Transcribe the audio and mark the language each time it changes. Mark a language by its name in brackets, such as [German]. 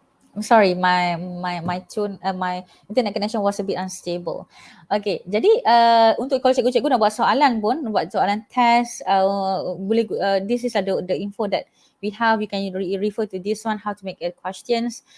[English] I'm sorry, my tune, my internet connection was a bit unstable. [Malay] Okay, jadi untuk kalau cikgu-cikgu nak buat soalan pun, buat soalan test, boleh. [English] This is the info that we have. You can refer to this one, how to make questions.